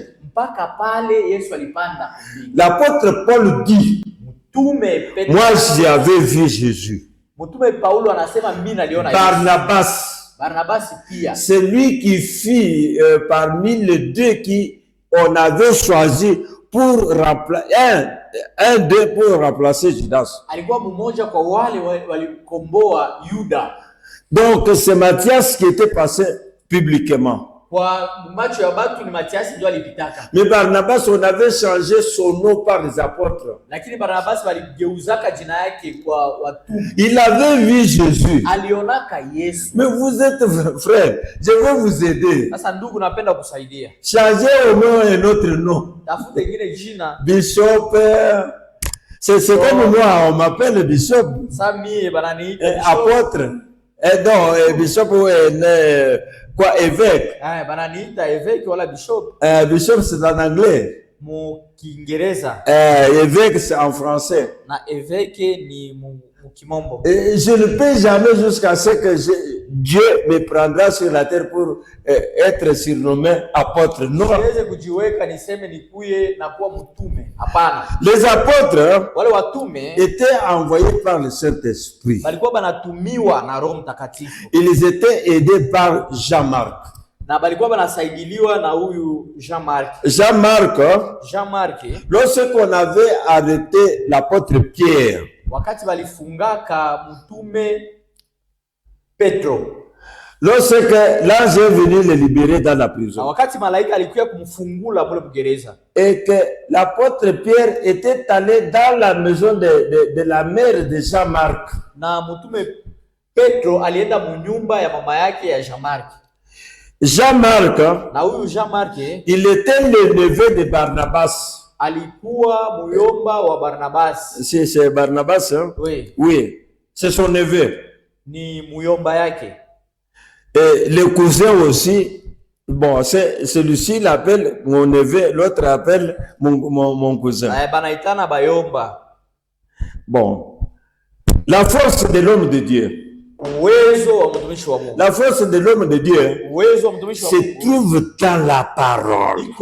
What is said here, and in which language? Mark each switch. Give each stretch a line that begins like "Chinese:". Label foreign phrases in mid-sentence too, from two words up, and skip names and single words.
Swahili: Mpaka pale Yesu alipanda.
French: L'apôtre Paul dit,
Swahili: mtume Petro,
French: moi j'avais vu Jésus.
Swahili: Mtume Paulo anasema mimi naliona Barnabas pia,
French: c'est lui qui fit parmi les deux qui on avait choisi pour remplacer un d'eux pour remplacer Judas.
Swahili: Alikuwa mmoja kwa wale walikomboa Yuda.
French: Donc c'est Matthias qui était passé publiquement.
Swahili: Kwa macho ya batu ni Matiasi ndio alipitaka.
French: Mais Barnabas, on avait changé son nom par les apôtres.
Swahili: Lakini Barnabas waligeuzaka jina yake kwa watume.
French: Il avait vu Jésus.
Swahili: Alionaka Yesu.
French: Mais vous êtes frère, je vais vous aider.
Swahili: Sasa ndugu, napenda kusaidia.
French: Changez au nom un autre nom.
Swahili: Tafuta ingine jina.
French: Bishop. C'est comme moi, on m'appelle Bishop.
Swahili: Sasa mie bananiita
French: apôtre. Non, Bishop quoi, évêque.
Swahili: Bananiita évêque wala bishop.
French: Bishop c'est en anglais.
Swahili: Mu Kiingereza.
French: Évêque c'est en français.
Swahili: Na évêque ni mu Kimombo.
French: Je ne peux jamais jusqu'à ce que Dieu me prendra sur la terre pour être surnommé apôtre. Non.
Swahili: Siweze kujiweka niseme nikuye na kuwa mtume. Hapana.
French: Les apôtres
Swahili: wale watume
French: étaient envoyés par le Saint-Esprit.
Swahili: Balikuwa banatumiwa na Roho Mtakatifu.
French: Ils étaient aidés par Jean-Marc.
Swahili: Na balikuwa banasaidiliwa na huyu Jean-Marc.
French: Jean-Marc, lorsqu'on avait arrêté l'apôtre Pierre,
Swahili: wakati balifungaka mtume Petro,
French: lorsque l'ange est venu le libérer dans la prison,
Swahili: wakati malaika alikuja kumfungula mule mgereza,
French: et que l'apôtre Pierre était allé dans la maison de la mère de Jean-Marc,
Swahili: na mtume Petro alienda munyumba ya mama yake ya Jean-Marc. Jean-Marc, na huyu Jean-Marc,
French: il était le neveu de Barnabas.
Swahili: Alikuwa muyomba wa Barnabas.
French: C'est Barnabas, hein? Oui. Oui, c'est son neveu.
Swahili: Ni muyomba yake.
French: Et le cousin aussi, bon, celui-ci l'appelle mon neveu, l'autre appelle mon cousin.
Swahili: Banaitana bayomba.
French: Bon, la force de l'homme de Dieu. La force de l'homme de Dieu se trouve dans la parole.